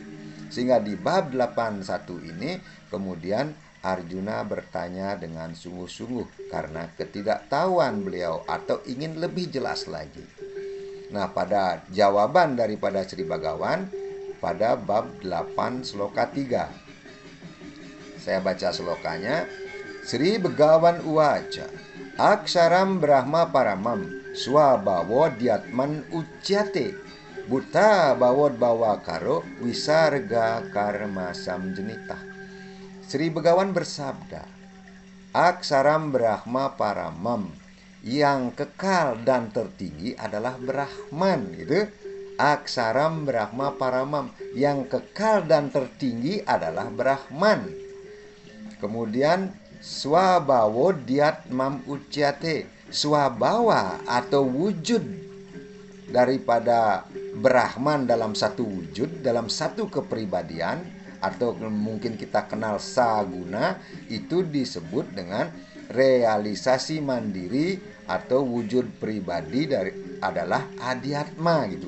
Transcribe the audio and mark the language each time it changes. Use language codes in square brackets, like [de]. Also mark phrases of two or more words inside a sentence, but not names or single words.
[id] Sehingga di bab 81 ini kemudian Arjuna bertanya dengan sungguh-sungguh karena ketidaktahuan beliau atau ingin lebih jelas lagi. Nah, pada jawaban daripada Sri Begawan pada bab 8 sloka 3. Saya baca slokanya. [sa] श्री भगवान् उवाच अक्षरं ब्रह्म परमं स्वभावो ऽध्यात्मम् उच्यते भूत भावोद् भवकरो विसर्गः कर्म संज्ञितः. [id] Sri Begawan bersabda, [sa] अक्षरं ब्रह्म परमं, [id] yang kekal dan tertinggi adalah Brahman gitu. [sa] अक्षरं ब्रह्म परमं, [id] yang kekal dan tertinggi adalah Brahman. Kemudian [sa] स्वभावो ऽध्यात्मम् उच्यते, [id] swabhawa atau wujud daripada Brahman dalam satu wujud, dalam satu kepribadian, atau mungkin kita kenal saguna, itu disebut dengan realisasi mandiri atau wujud pribadi adalah adiatma gitu.